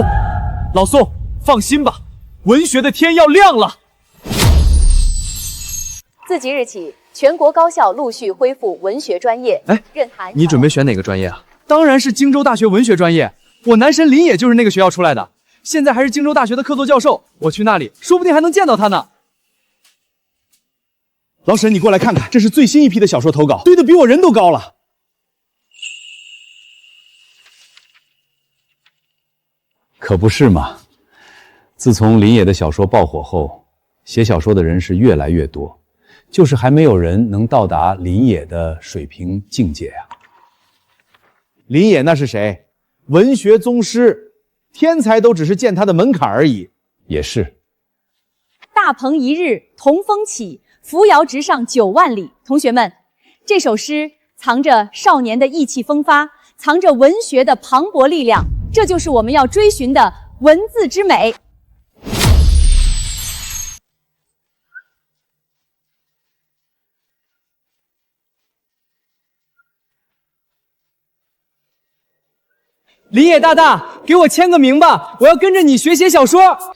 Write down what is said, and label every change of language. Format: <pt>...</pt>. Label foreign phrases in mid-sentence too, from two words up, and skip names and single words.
<zh>老宋，放心吧，文學的天要亮了。自即日起，全國高校陸續恢復文學專業。你準備選哪個專業啊？當然是荊州大學文學專業。我男神林野就是那個學校出來的，現在還是荊州大學的客座教授。我去那裡，說不定還能見到他呢。老沈，你過來看看，這是最新一批的小說投稿，堆得比我人都高了。可不是嘛！自從林野的小說爆火後，寫小說的人是越來越多。就是還沒有人能到達林野的水平境界啊！林野那是誰？文學宗師，天才都只是見他的門檻而已。也是。大鵬一日同風起，扶搖直上9萬里。同學們，這首詩藏着少年的意氣風發，藏着文學的磅礴力量，這就是我們要追尋的文字之美。林野大大，給我簽個名吧，我要跟着你學寫小說。林野，我</zh>